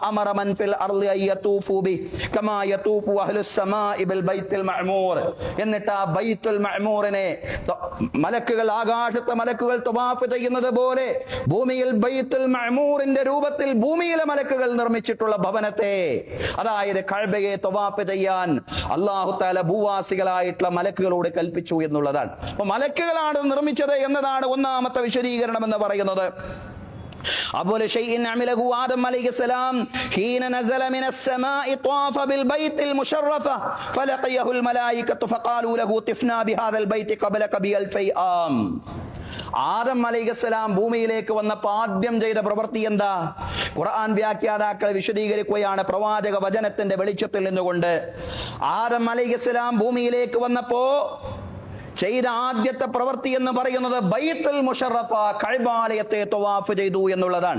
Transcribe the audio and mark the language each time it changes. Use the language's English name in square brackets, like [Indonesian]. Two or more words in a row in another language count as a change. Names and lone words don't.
[Malayalam] എന്നിട്ട് ആ ബൈത്തുൽ മഅ്മൂറിനെ മലക്കുകൾ, ആകാശത്തെ മലക്കുകൾ തവാഫ് ചെയ്യുന്നത് പോലെ ഭൂമിയിൽ ബൈത്തുൽ മഅ്മൂറിന്റെ രൂപത്തിൽ ഭൂമിയിലെ മലക്കുകൾ നിർമ്മിച്ചിട്ടുള്ള ഭവനത്തെ, അതായത് കഅബയെ തവാഫ് ചെയ്യാൻ [Arabic] الله تعالى [Malayalam] ഭൂവാസികളായിട്ടുള്ള മലക്കുകളോട് കൽപ്പിച്ചു എന്നുള്ളതാണ്. അപ്പൊ മലക്കുകളാണ് നിർമ്മിച്ചത് എന്നതാണ് ഒന്നാമത്തെ വിശദീകരണം എന്ന് പറയുന്നത്. [Arabic] أول شيء عمله آدم عليه السلام حين نزل من السماء طاف بالبيت المشرف فلقيه الملائكة فقالوا له طفنا بهذا البيت قبلك ب2000 عام. [Malayalam] ആദം അലൈഹിസ്സലാം ഭൂമിയിലേക്ക് വന്നപ്പോൾ ആദ്യം ചെയ്ത പ്രവൃത്തി എന്താ? ഖുർആൻ വ്യാഖ്യാതാക്കൾ വിശദീകരിക്കുകയാണ് പ്രവാചക വചനത്തിന്റെ വെളിച്ചത്തിൽ നിന്നുകൊണ്ട്. ആദം അലൈഹിസ്സലാം ഭൂമിയിലേക്ക് വന്നപ്പോ ചെയ്ത ആദ്യത്തെ പ്രവൃത്തി എന്ന് പറയുന്നത് ബൈത്തുൽ മുശറഫ, കഅബാലയത്തെ തവാഫ് ചെയ്തു എന്നുള്ളതാണ്.